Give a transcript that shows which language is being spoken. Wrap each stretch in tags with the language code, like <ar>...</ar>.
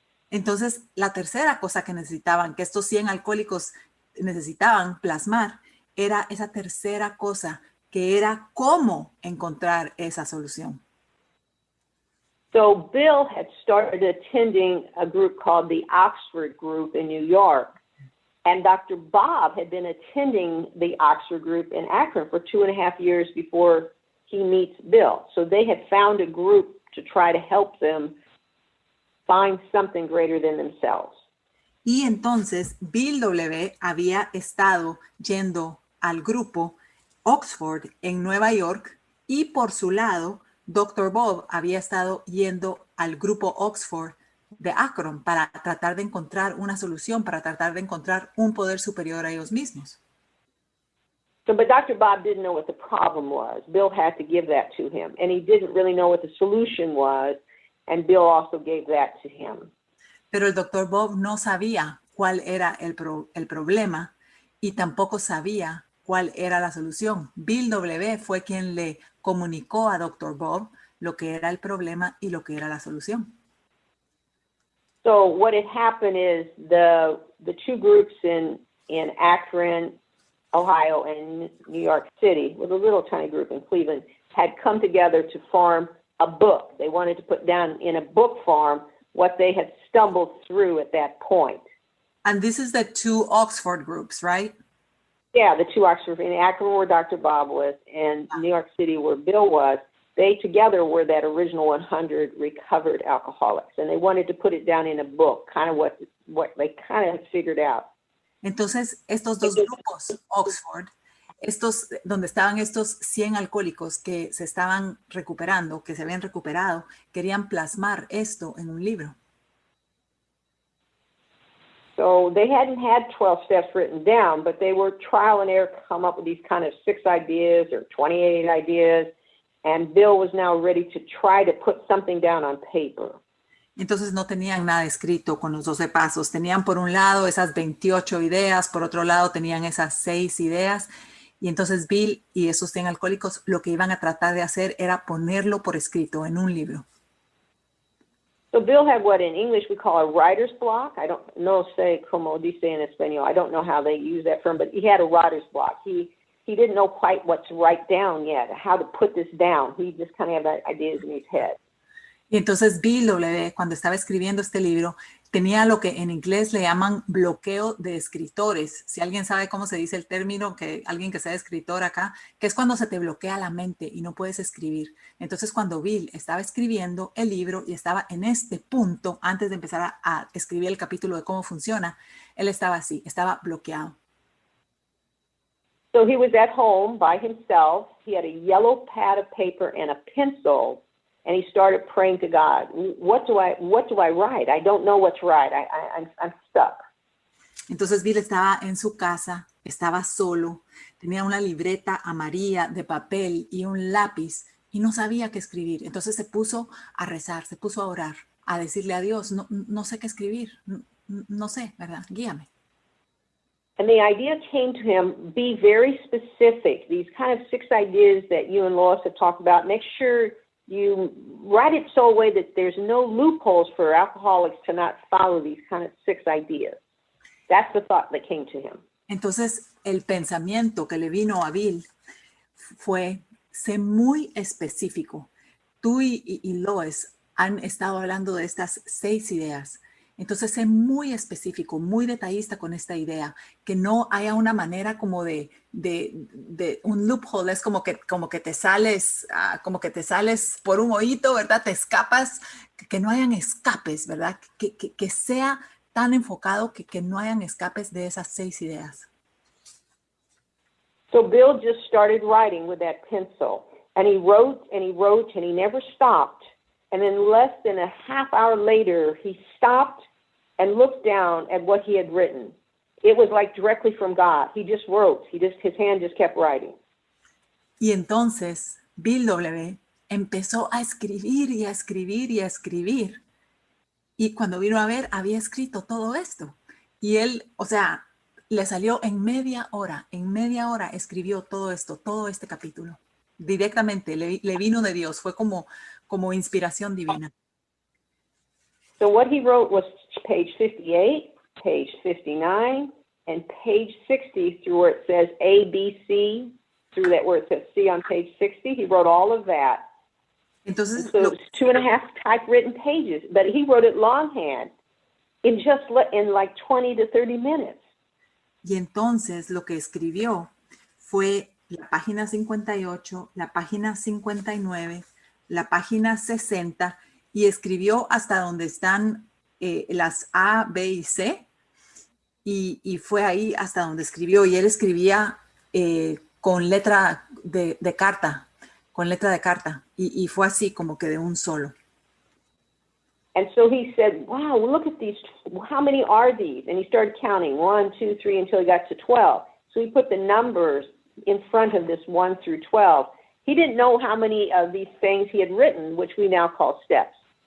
<es>Entonces, la tercera cosa que necesitaban, que estos 100 alcohólicos necesitaban plasmar, era esa tercera cosa, que era cómo encontrar esa solución.</es> <en>So Bill had started attending a group called the Oxford Group in New York, and Dr. Bob had been attending the Oxford Group in Akron for 2.5 years before he meets Bill. So they had found a group to try to help them find something greater than themselves.</en> <es>Y entonces Bill W. había estado yendo al grupo Oxford en Nueva York y por su lado Dr. Bob había estado yendo al grupo Oxford de Akron para tratar de encontrar una solución, para tratar de encontrar un poder superior a ellos mismos.</es> <en>So, but Dr. Bob didn't know what the problem was. Bill had to give that to him. And he didn't really know what the solution was, and Bill also gave that to him.</en> <es>Pero el Dr. Bob no sabía cuál era el problema y tampoco sabía cuál era la solución. Bill W. fue quien le comunicó a Dr. Bob lo que era el problema y lo que era la solución.</es> <en>So what had happened is the two groups in Akron, Ohio, and New York City, with a little tiny group in Cleveland, had come together to form a book. They wanted to put down in a book form what they had stumbled through at that point. And this is the two Oxford groups, right? Yeah, the two Oxford, in Akron where Dr. Bob was, and New York City where Bill was. They together were that original 100 recovered alcoholics, and they wanted to put it down in a book, kind of what they kind of figured out.</en> <es>Entonces, estos dos grupos, Oxford, estos, donde estaban estos 100 alcohólicos que se estaban recuperando, que se habían recuperado, querían plasmar esto en un libro.</es> <en>So they hadn't had 12 steps written down, but they were trial and error, come up with these kind of 6 ideas or 28 ideas, and Bill was now ready to try to put something down on paper.</en> <es>Entonces no tenían nada escrito con los 12 pasos. Tenían por un lado esas 28 ideas, por otro lado tenían esas 6 ideas. Y entonces Bill y esos 100 alcohólicos lo que iban a tratar de hacer era ponerlo por escrito en un libro.</es> <en>So Bill had what in English we call a writer's block. I don't know, say,</en> <es>como dice en español.</es> <en>I don't know how they use that term, but he had a writer's block. He didn't know quite what to write down yet, how to put this down. He just kind of had ideas in his head.</en> <es>Y entonces Bill W., cuando estaba escribiendo este libro, tenía lo que en inglés le llaman bloqueo de escritores. Si alguien sabe cómo se dice el término, que alguien que sea escritor acá, que es cuando se te bloquea la mente y no puedes escribir. Entonces cuando Bill estaba escribiendo el libro y estaba en este punto, antes de empezar a escribir el capítulo de cómo funciona, él estaba así, estaba bloqueado.</es> <en>So he was at home by himself. He had a yellow pad of paper and a pencil. And he started praying to God. What do I write? I don't know what to write. I'm stuck.</en> <es>Entonces Bill estaba en su casa, estaba solo, tenía una libreta amarilla de papel y un lápiz y no sabía qué escribir. Entonces se puso a rezar, se puso a orar, a decirle a Dios, no sé qué escribir, no sé, ¿verdad? Guíame.</es> <en>And the idea came to him, be very specific. These kind of 6 ideas that you and Lois have talked about, make sure you write it so a way that there's no loopholes for alcoholics to not follow these kind of 6 ideas. That's the thought that came to him.</en> <es>Entonces, el pensamiento que le vino a Bill fue, sé muy específico. Tú y Lois han estado hablando de estas 6 ideas. Entonces, sé muy específico, muy detallista con esta idea, que no haya una manera como de un loophole, es como que te sales por un hoyito, ¿verdad? Te escapas, que no hayan escapes, ¿verdad? Que sea tan enfocado que no hayan escapes de esas 6 ideas.</es> <en>So Bill just started writing with that pencil, and he wrote and he wrote and he never stopped. And then less than a half hour later, he stopped and looked down at what he had written. It was like directly from God. He just wrote. His hand just kept writing.</en> <es>Y entonces Bill W. empezó a escribir y a escribir y a escribir. Y cuando vino a ver, había escrito todo esto. Y él, o sea, le salió en media hora escribió todo esto, todo este capítulo. Directamente, le vino de Dios, fue como inspiración divina.</es> <en>So what he wrote was page 58, page 59, and page 60 through where it says A, B, C, through that where it says C on page 60. He wrote all of that.</en> <es>Entonces,</es> <en>so it was 2.5 typewritten pages, but he wrote it longhand in like 20 to 30 minutes.</en> <es>Y entonces lo que escribió fue la página 58, la página 59, la página 60, y escribió hasta donde están las A, B y C, y fue ahí hasta donde escribió, y él escribía con letra de carta, y fue así como que de un solo.</es> <en>And so he said, wow, look at these, how many are these? And he started counting, 1, 2, 3, until he got to 12. So he put the numbers in front of this 1 through 12. He didn't know how many of these things he had written, which we now call steps.</en>